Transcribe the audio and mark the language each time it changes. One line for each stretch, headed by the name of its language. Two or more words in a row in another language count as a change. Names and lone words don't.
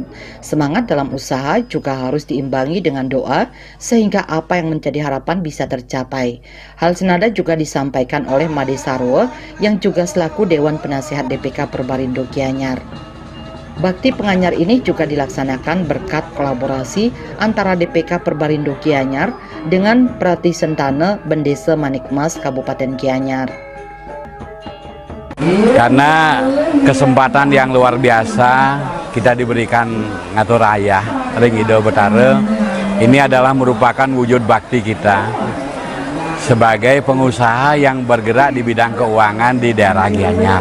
Indonesian: Semangat dalam usaha juga harus diimbangi dengan doa sehingga apa yang menjadi harapan bisa tercapai. Hal senada juga disampaikan oleh Made Sarwo yang juga selaku Dewan Penasehat DPK Perbarindo Gianyar. Bakti penganyar ini juga dilaksanakan berkat kolaborasi antara DPK Perbarindo Gianyar dengan Prati Sentane Bendesa Manikmas Kabupaten Gianyar. Karena kesempatan yang luar biasa kita diberikan
Balinese: ngatur ayah Ring Ido Betara,
Indonesian: ini adalah merupakan wujud bakti kita sebagai pengusaha yang bergerak di bidang keuangan di daerah Gianyar.